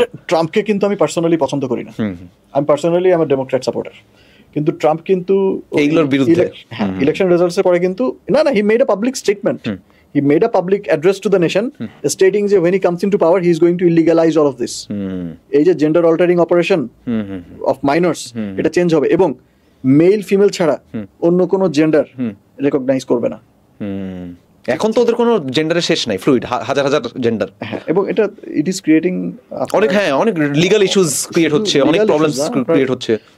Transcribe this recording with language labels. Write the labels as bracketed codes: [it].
[bn] ট্রাম্পকে কিন্তু আমি পার্সোনালি পছন্দ করি না, আমি পার্সোনালি আমার ডেমোক্র্যাট সাপোর্টার, কিন্তু ট্রাম্প কিন্তু এইগুলোর বিরুদ্ধে ইলেকশন রেজাল্টস এর পরে কিন্তু না [en] He made a public statement, he made a public address to the nation stating that when he comes into power he is going to illegalize all of this. [bn] এই যে gender altering operation of মাইনরস এটা change হবে এবং male female ছাড়া অন্য কোনো gender recognise করবে না। এখন তো ওদের কোনো জেন্ডারের শেষ নাই, ফ্লুইড, হাজার হাজার জেন্ডার। এবং এটা [en] it is creating [bn] অনেক লিগ্যাল ইস্যুস ক্রিয়েট হচ্ছে, অনেক প্রবলেমস ক্রিয়েট হচ্ছে।